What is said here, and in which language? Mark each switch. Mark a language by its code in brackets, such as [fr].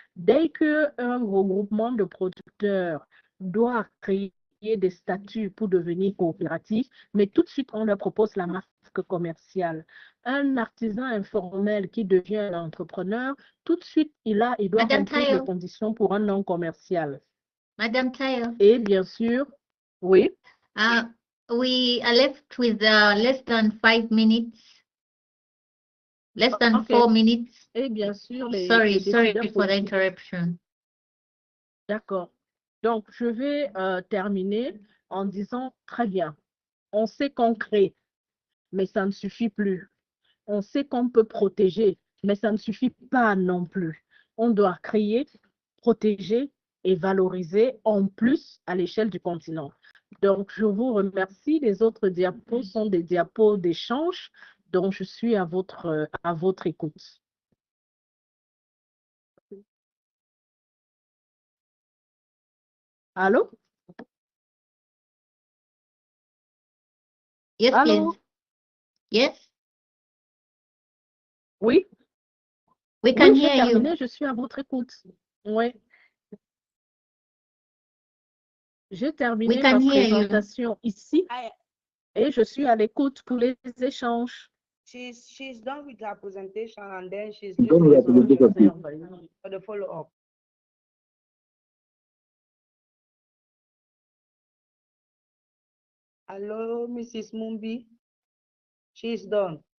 [fr] Dès qu'un regroupement de producteurs doit créer des statuts pour devenir coopératif, mais tout de suite, on leur propose la marque commerciale. Un artisan informel qui devient un entrepreneur, tout de suite, il doit remplir les conditions pour un nom commercial. Madame Tayo. Et bien sûr, oui. [en] We are left with less than 5 minutes. Less than 4 minutes. [fr] Et bien sûr, [en] sorry for the interruption. [fr] D'accord. Donc, je vais terminer en disant, très bien, on sait qu'on crée, mais ça ne suffit plus. On sait qu'on peut protéger, mais ça ne suffit pas non plus. On doit créer, protéger et valoriser en plus à l'échelle du continent. Donc, je vous remercie. Les autres diapos sont des diapos d'échange, donc je suis à votre écoute. Allô? [en] Yes, [fr] Allô? [en] please. Yes? [fr] Oui? [en] We can [fr] Oui, j'ai [en] hear [fr] terminé, [en] you. [fr] je suis à votre écoute. Oui. J'ai terminé ma présentation ici et je suis à l'écoute pour les échanges. [en] She's done with her presentation and then she's listening for the follow-up. Hello, Mrs. Mumbi. She's done.